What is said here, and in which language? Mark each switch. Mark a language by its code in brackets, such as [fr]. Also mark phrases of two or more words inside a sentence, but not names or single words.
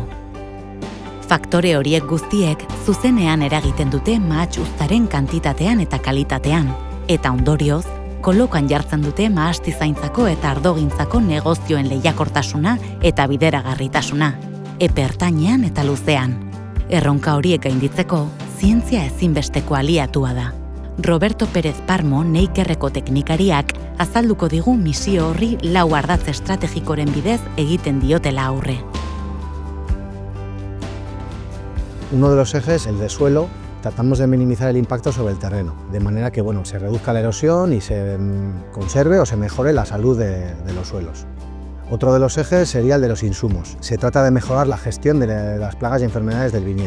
[eu] Faktore horiek guztiek zuzenean eragiten dute mahatsa kantitatean eta kalitatean, eta ondorioz, kolokan jartzen dute mahastizaintzako eta ardogintzako negozioen lehiakortasuna eta bideragarritasuna, epe ertainean eta luzean. Erronka horiek gainditzeko, zientzia ezinbesteko aliatua da. Roberto Pérez Parmo, Neikerreko teknikariak, azalduko digu misio horri 4 ardatz estrategikoren bidez egiten diotela aurre. [es] Uno de los ejes, el de suelo, tratamos de minimizar el impacto sobre el terreno, de manera que se reduzca la erosión y se conserve o se mejore la salud de los suelos. Otro de los ejes sería el de los insumos. Se trata de mejorar la gestión de las plagas y enfermedades del viñedo.